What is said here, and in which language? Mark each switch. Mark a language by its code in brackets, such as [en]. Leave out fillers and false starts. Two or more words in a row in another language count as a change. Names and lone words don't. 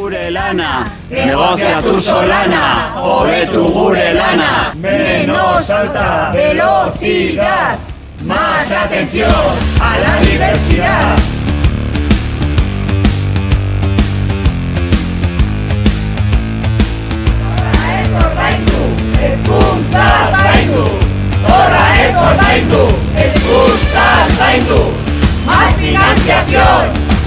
[eu] lana, [es] negocia tu solana, [eu] hobetu gure lana. [es] Menos alta velocidad, más atención a la diversidad. [eu] Hezkuntza zaindu, zorra ez ordaindu, hezkuntza zaindu. [es] Más financiación,